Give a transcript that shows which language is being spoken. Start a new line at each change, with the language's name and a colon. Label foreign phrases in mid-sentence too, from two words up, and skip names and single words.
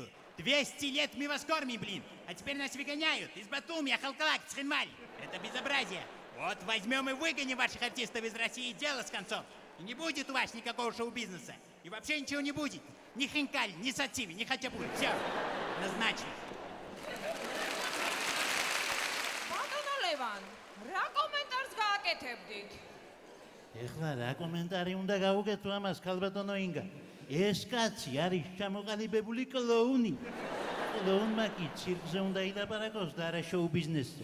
Russian: 200 лет мы вас кормим, блин. А теперь нас выгоняют из Батуми, Ахалкалак, Цхинваль. Это безобразие. Вот возьмем и выгоним ваших артистов из России, и дело с концом. И не будет у вас никакого шоу-бизнеса. И вообще ничего не будет. Ни Хинкаль, ни Сациви, ни Хачапури. Все. Назначено.
Georgian: ბატონო ლევან რა კომენტარს გააკეთებდით ეხლა რა კომენტარი უნდა გავუკეთო ამას ქალბატონო ინგა? ეს კაცი არის ჩამოყალიბებული კლოუნი. კლოუნმა კი ცირკზე უნდა ილაპარაკოს და არა შოუ-ბიზნესზე.